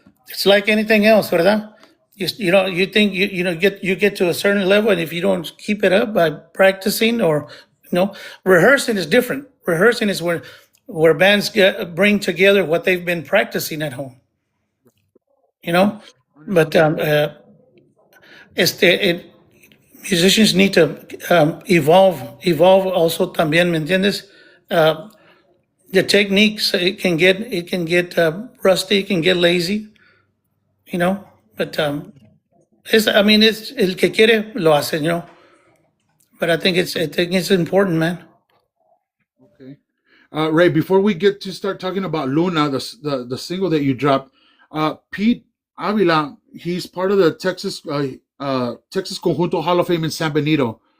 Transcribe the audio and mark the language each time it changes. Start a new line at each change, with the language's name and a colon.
English: It's like anything else,
Spanish: ¿verdad?
English: You think you get to a certain level, and if you don't keep it up by practicing or rehearsing is different. Rehearsing is where bands bring together what they've been practicing at home, you know. But Understood. it, musicians need to evolve also
Spanish: también, ¿me entiendes?
English: The techniques, it can get rusty, it can get lazy, you know. But it's
Spanish: el que quiere lo hace,
English: But I think it's important, man. Okay. Ray, before we get to start talking about Luna, the single that you dropped, Pete Avila, he's part of the Texas Conjunto Hall of Fame in San Benito.